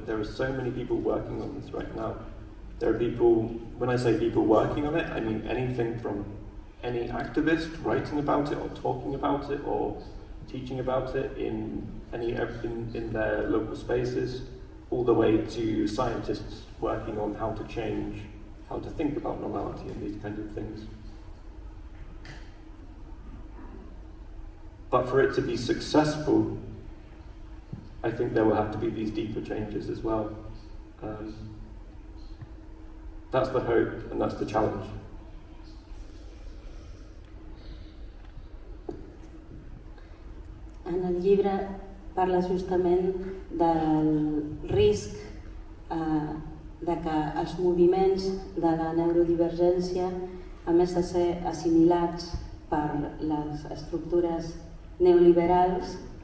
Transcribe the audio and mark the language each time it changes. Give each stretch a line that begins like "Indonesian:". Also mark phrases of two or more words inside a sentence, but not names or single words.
English: There are so many people working on this right now. There are people, when I say people working on it, I mean anything from any activist writing about it or talking about it or teaching about it in their local spaces, all the way to scientists working on how to change, how to think about normality and these kinds of things. But for it to be successful, I think there will have to be these deeper changes as well. That's the hope and that's the challenge.
Catalan: En el llibre parla justament del risc de que els moviments de la neurodivergència, a més de ser assimilats per les estructures neoliberals,